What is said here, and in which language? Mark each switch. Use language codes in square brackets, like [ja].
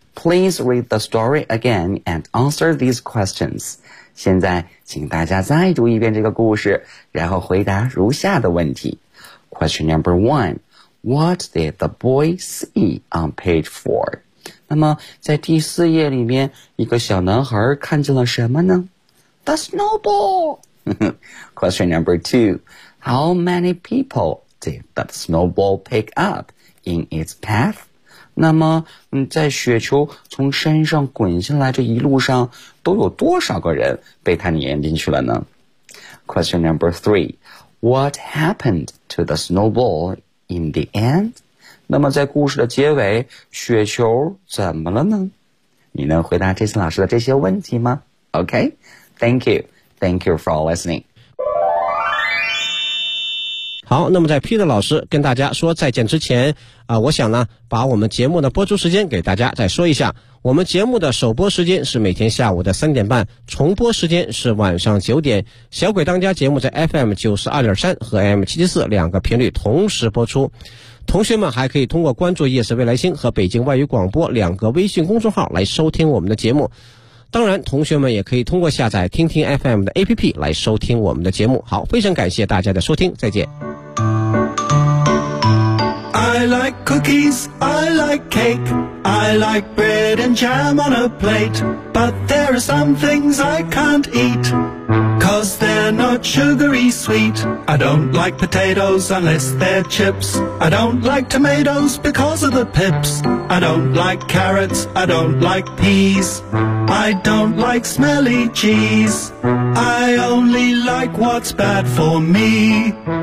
[en] Please read the story again and answer these questions. [zh] 现在请大家再读一遍这个故事，然后回答如下的问题。 [en] Question number one. What did the boy see on page 4? [zh] 那么在第四页里面，一个小男孩看见了什么呢？ [en] The snowball! Question number two. How many people did the snowball pick up in its path? [zh] 那么在雪球从山上滚下来这一路上都有多少个人被它粘进去了呢？ [en] Question number three. What happened to the snowball in the end? [zh] 那么在故事的结尾雪球怎么了呢？你能回答这次老师的这些问题吗？ [en] OK, thank you. Thank you for listening. [zh] 好，那么在 Peter 老师跟大家说再见之前我想呢把我们节目的播出时间给大家再说一下。我们节目的首播时间是每天下午的3:30，重播时间是晚上9:00。小鬼当家节目在 FM92.3 和 AM774 两个频率同时播出。同学们还可以通过关注夜市未来星和北京外语广播两个微信公众号来收听我们的节目。当然同学们也可以通过下载听听 FM 的 APP 来收听我们的节目。好，非常感谢大家的收听，再见。 [en] I like cookies, I like cake, I like bread and jam on a plate, but there are some things I can't eat, 'cause they're not sugary sweet. I don't like potatoes unless they're chips, I don't like tomatoes because of the pips, I don't like carrots, I don't like peas, I don't like smelly cheese, I only like what's bad for me.